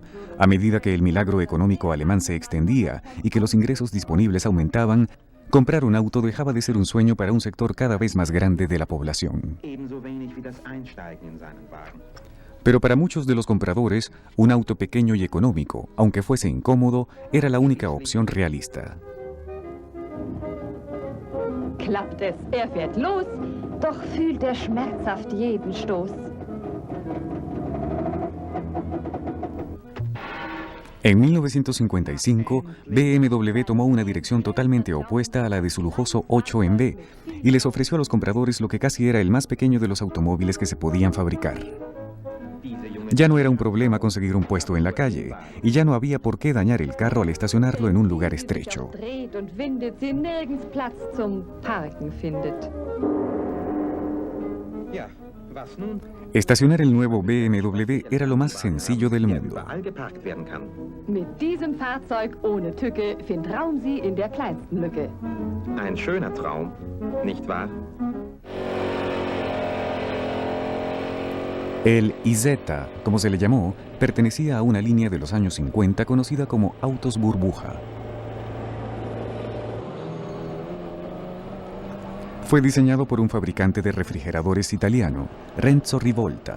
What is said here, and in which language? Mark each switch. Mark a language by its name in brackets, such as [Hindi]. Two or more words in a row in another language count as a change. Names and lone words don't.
[Spanish] A medida que el milagro económico alemán se extendía y que los ingresos disponibles aumentaban, comprar un auto dejaba de ser un sueño para un sector cada vez más grande de la población. Pero para muchos de los compradores, un auto pequeño y económico, aunque fuese incómodo, era la única opción realista. [German] Klappt es, fährt los, doch fühlt schmerzhaft jeden Stoß. [Spanish] En 1955, BMW tomó una dirección totalmente opuesta a la de su lujoso 8MB y les ofreció a los compradores lo que casi era el más pequeño de los automóviles que se podían fabricar. Ya no era un problema conseguir un puesto en la calle y ya no había por qué dañar el carro al estacionarlo en un lugar estrecho. Estacionar el nuevo BMW era lo más sencillo del mundo. [German] Mit diesem Fahrzeug ohne Tücke vertrauen Sie in der kleinsten Lücke. Ein schöner Traum, nicht wahr? [Spanish] El IZ, como se le llamó, pertenecía a una línea de los años 50 conocida como autos burbuja. Fue diseñado por un fabricante de refrigeradores italiano, Renzo Rivolta.